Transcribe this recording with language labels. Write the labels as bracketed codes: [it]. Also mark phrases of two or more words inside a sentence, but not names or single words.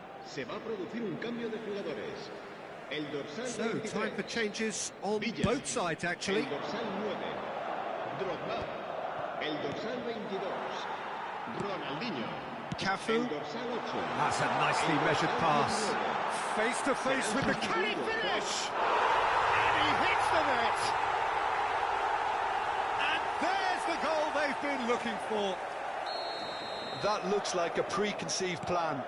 [es] Se va a producir un cambio de jugadores. El dorsal [en] So, 23. time for changes on Villa. both sides, actually. [es] El dorsal 9. Drogba. El dorsal 22. Ronaldinho. Cafu. El dorsal 8. [en] That's a nicely measured pass. Face to face with the... Can he finish? And he hits the net. And there's the goal they've been looking for. That looks like a preconceived plan.